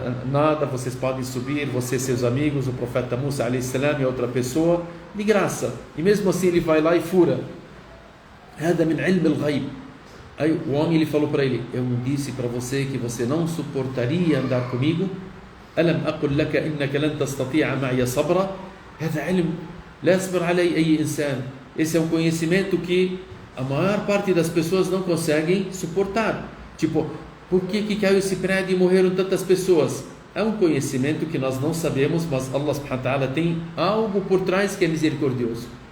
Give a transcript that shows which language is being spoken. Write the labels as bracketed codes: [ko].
[pt] Nada, vocês podem subir, você e seus amigos, o profeta Musa a.s. e outra pessoa, de graça. E mesmo assim ele vai lá e fura. [ar] هذا من علم الغيب. [pt] Aí o homem ele falou para ele: eu não disse para você que você não suportaria andar comigo? [ar] ألم أقل لك إنك لن تستطيع معي صبرا. هذا علم لا يصبر عليه أي إنسان. [pt] Esse é um conhecimento que a maior parte das pessoas não conseguem suportar. Tipo, por que caiu esse prédio e morreram tantas pessoas? É um conhecimento que nós não sabemos, mas Allah subhanahu wa ta'ala tem algo por trás que é misericordioso.